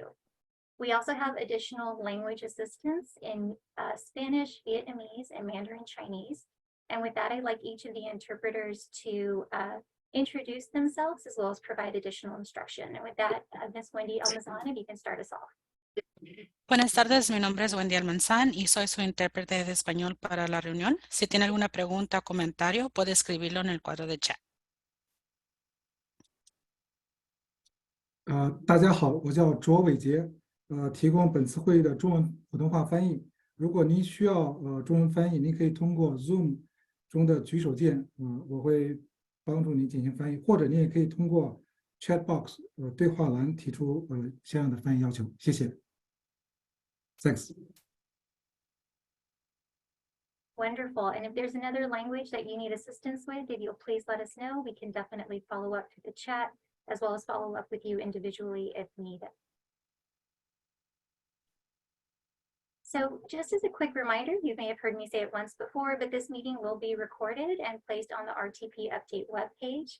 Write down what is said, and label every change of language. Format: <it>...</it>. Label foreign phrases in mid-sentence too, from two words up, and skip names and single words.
<en>We also have additional language assistance in Spanish, Vietnamese, and Mandarin Chinese. And with that, I'd like each of the interpreters to introduce themselves as well as provide additional instruction. And with that, Ms. Wendy Almazan, if you can start us off.</en> <es>Buenas tardes, mi nombre es Wendy Almanzán y soy su intérprete de español para la reunión. Si tiene alguna pregunta o comentario, puede escribirlo en el cuadro de chat.</es> <zh>大家好，我叫卓伟杰，提供本次会议的中文普通话翻译。如果您需要中文翻译，您可以通过 Zoom 中的举手键，我会帮助您进行翻译，或者您也可以通过</zh> <en>Chat Box</en> <zh>对话栏提出相应的翻译要求。谢谢。Thanks.</zh> <en>Wonderful. And if there's another language that you need assistance with, if you'll please let us know, we can definitely follow up through the chat, as well as follow up with you individually if needed. So just as a quick reminder, you may have heard me say it once before, but this meeting will be recorded and placed on the RTP update webpage.</en>